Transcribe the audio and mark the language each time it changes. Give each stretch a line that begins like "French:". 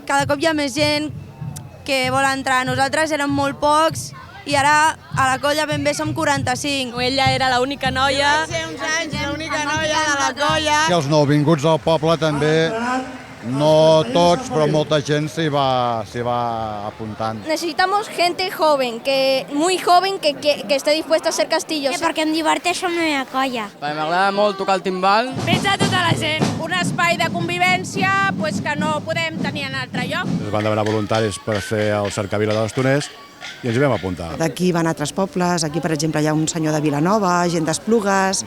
Catalan: Cada cop hi ha més gent que vol entrar. Nosaltres érem molt pocs i ara a la colla ben bé som 45. Ella era l'única noia. Va ser uns anys l'única noia de la colla. I els nouvinguts del poble també, no tots, però molta gent s'hi va apuntant.
Spanish: Necesitamos gente joven, muy joven, que esté dispuesta a hacer castillos.
Catalan: Perquè em diverteixo amb la meva colla. M'agrada molt tocar el timbal. Pensa tota la gent, un espai de convivència que no podem tenir en altre lloc. Ens van demanar voluntaris per fer el cercavila de Bastoners i ens hi vam apuntar. D'aquí van altres pobles, aquí per exemple hi ha un senyor de Vilanova, gent d'Esplugues.